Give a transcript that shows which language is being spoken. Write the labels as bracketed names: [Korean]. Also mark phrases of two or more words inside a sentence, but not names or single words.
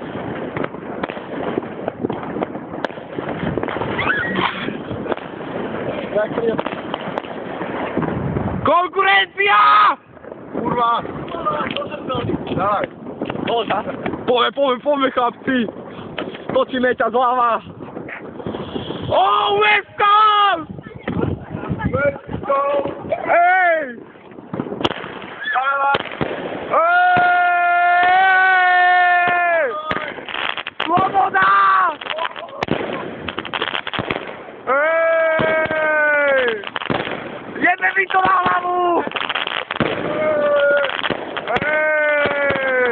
[Slovak] Konkurencia! Kurva. Daj. Poďme, chlapci. Točíme ťa zľava. [English] Oh, West Coast! Let's go. [Slovak] Hej! Hej! Sloboda! Hej! Jedne mi to na hlavu! Hej!